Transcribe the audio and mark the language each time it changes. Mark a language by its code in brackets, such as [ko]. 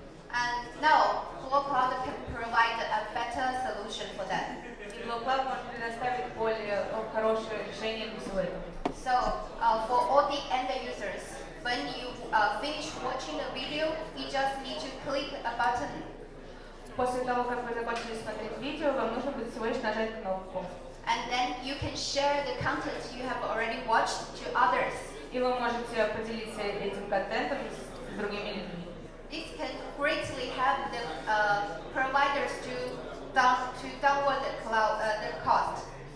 [en] And now, Blockcloud can provide a better solution for that. [ru] И Blockcloud может предоставить более хорошее решение для всего этого. [en] So, for all the end users, when you finish watching the video, you just need to click a button. [ru] После того, как вы закончили смотреть видео, вам нужно будет всего лишь нажать кнопку. [en] And then you can share the content you have already watched to others. [ru] И вы можете поделиться этим контентом с другими людьми. [en] This can greatly help the providers to downward the cost.